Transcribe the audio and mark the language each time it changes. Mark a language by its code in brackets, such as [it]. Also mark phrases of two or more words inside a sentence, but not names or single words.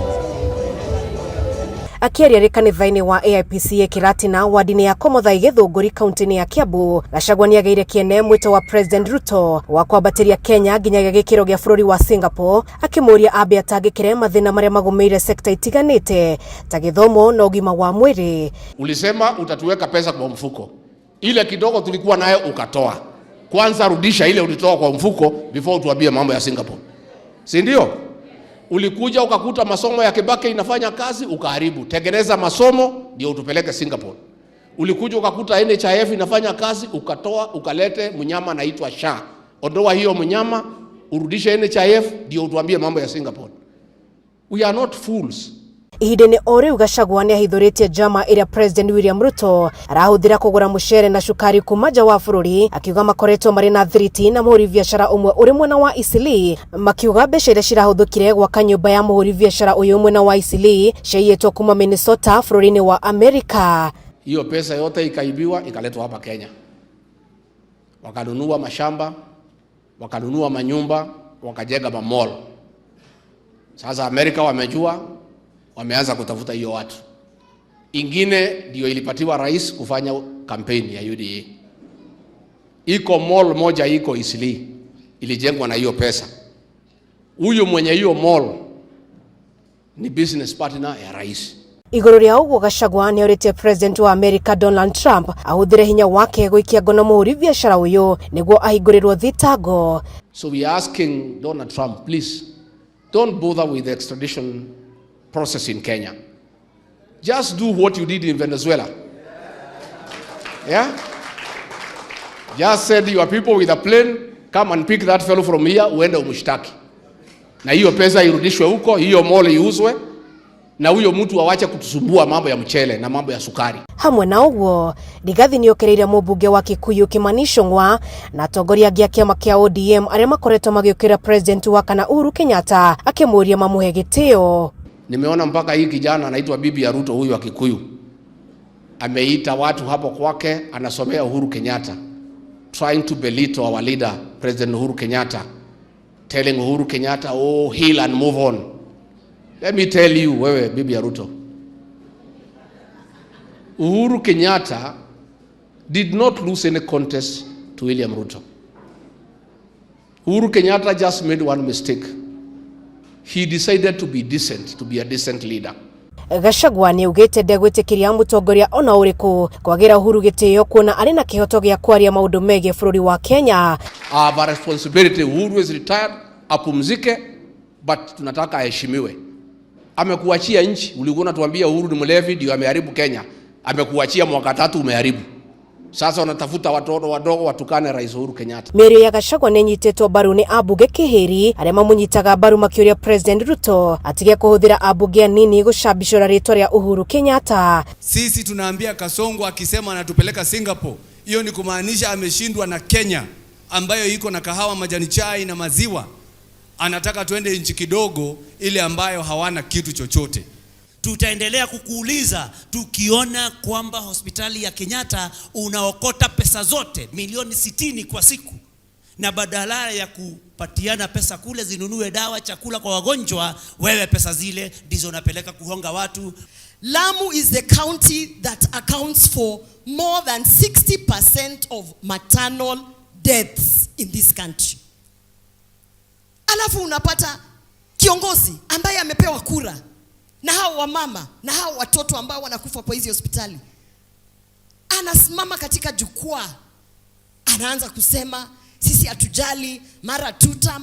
[ki] Akiaria ri kanitha-ini wa AIPC Kiratina wadi-ini ya Komothai Githunguri kaunti-ini ya Kiambu, Gachagua ni ageire kiene mwito wa President Ruto wa kwambatiria Kenya nginyagia gikiro gia bururi wa Singapore, akimuria ambe atangikire mathina maria magumeire sekta itiganite ta githomo na ugima wa mwiri. [sw] Ulisema utatuweka pesa kwa mfuko, ile kidogo tulikuwa nayo ukatoa. Kwanza rudisha ile ulitoa kwa mfuko before utuambie mambo ya Singapore, si ndio? Ulikuja ukakuta masomo ya Kibaki inafanya kazi ukaharibu. Tengeneza masomo ndio utupeleke Singapore. Ulikuja ukakuta NHIF inafanya kazi ukatoa ukalete mnyama anaitwa SHA. Ondoa hiyo mnyama urudishe NHIF ndio utuambie mambo ya Singapore. [en] We are not fools. [ki] Ihidene ore Gachagua ni ahithuritie jama iria President William Ruto arahuthira kugura mucere na shukari kumaja wa bururi, akiuga makoretwo mari na thiriti na muhuri biashara umwe uri mwena wa Eastleigh, makiuga mbeca iria cirahuthukire gwaka nyumba ya muhuri biashara uyu mwena wa Eastleigh ciiyetwo kuma Minnesota bururi-ini wa Amerika. [sw] Hiyo pesa yote ikaibiwa ikaletwa hapa Kenya, wakanunua mashamba, wakanunua manyumba, wakajenga mall. Sasa Amerika wamejua, wameanza kutafuta hiyo watu. Ingine ndio ilipatiwa rais kufanya kampeni ya UDA. Iko mall moja iko Eastleigh ilijengwa na hiyo pesa. Huyo mwenye hiyo mall ni [en] business partner [sw] ya rais. [ki] Iguru ria uguo Gachagua ni orite President wa America Donald Trump ahuthire hinya wake gwikia ngono muhuri biashara uyu niguo ahigurirwo thitango. [en] So we are asking Donald Trump, please don't bother with the extradition process in Kenya. Just do what you did in Venezuela. Yeah? Just send your people with a plane, come and pick that fellow from here, [sw] uende umshtaki. Na hiyo pesa irudishwe huko, hiyo mall iuzwe, na huyo mtu awache kutusumbua mambo ya mchele na mambo ya sukari. [ki] Hamwe na uguo, Rigathi ni okereire mũmbunge wa Kikuyu Kimani Ichung'wa na atongoria gia kiama kia ODM aria makoretwo magiukira president wa kana Uhuru Kenyatta akimuria mamuhe gitio. [sw] Nimeona mpaka hii kijana anaitwa bibi ya Ruto huyu wa Kikuyu ameita watu hapo kwake, anasomea Uhuru Kenyatta, [en] trying to belittle our leader President Uhuru Kenyatta, telling Uhuru Kenyatta, oh, heal and move on. Let me tell you, [sw] wewe bibi ya Ruto, [en] Uhuru Kenyatta did not lose any contest to William Ruto. Uhuru Kenyatta just made one mistake. He decided to be decent, to be a decent leader. [ki] Gachagua ni ugite ndegwitikiria mutongoria ona uriku kwagira Uhuru gitio kuona ari na kihoto gia kwaria maundu megie bururi wa Kenya. [en] Our responsibility, Uhuru is retired, apumzike, but [sw] tunataka aheshimiwe. Amekuachia nchi, ulikuwa unatuambia Uhuru ni mlevi ndio ameharibu Kenya. Amekuachia mwaka 3 umeharibu. Sasa unatafuta watoto wadogo watukane Rais Uhuru Kenyatta. [ki] Mirio ya Gachagua nenyitetwo baru ni abunge kihiri aria mamunyitaga baru makiuria President Ruto atige kuhuthira abunge nini gucambicura ritwa ria Uhuru Kenyatta. [sw] Sisi tunaambia Kasongo akisema anatupeleka Singapore, hiyo ni kumaanisha ameshindwa na Kenya ambayo iko na kahawa, majani chai na maziwa. Anataka tuende nchi kidogo ile ambayo hawana kitu chochote. Tutaendelea kukuuliza tukiona kwamba hospitali ya Kenyatta unaokota pesa zote milioni 60 kwa siku, na badala ya kupatiana pesa kule zinunue dawa, chakula kwa wagonjwa, wewe pesa zile ndizo unapeleka kuhonga watu. [en] Lamu is the county that accounts for more than 60% of maternal deaths in this country. [sw] Alafu unapata kiongozi ambaye amepewa kura na hao wamama na hao watoto ambao wanakufa kwa hizi hospitali, anasimama katika jukwaa anaanza kusema sisi hatujali, mara tutam.